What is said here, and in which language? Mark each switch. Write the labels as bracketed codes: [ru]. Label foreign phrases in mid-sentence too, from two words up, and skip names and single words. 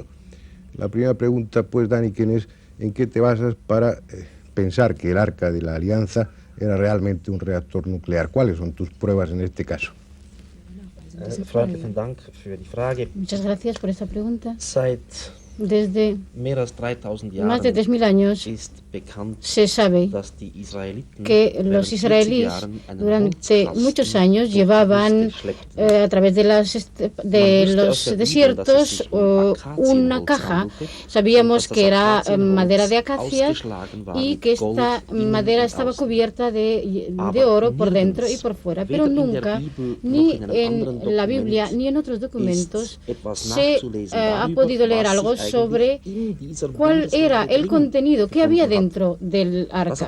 [es] La primera pregunta, pues, Däniken, es ¿en qué te basas para pensar que el Arca de la Alianza era realmente un reactor nuclear? ¿Cuáles son tus pruebas en este caso? Muchas gracias por esta pregunta. [de] Seit [es] Desde [de] mehr als 3000 [es] más de 3000 años [de] ist bekannt, [es] se sabe [de] dass die Israeliten [es] que los israelíes durante muchos años llevaban a través de los desiertos una caja. Sabíamos que era madera de acacias y que esta madera estaba cubierta de oro por dentro y por fuera, pero nunca, ni en la Biblia ni en otros documentos, se ha podido leer algo sobre cuál era el contenido que había dentro del arca.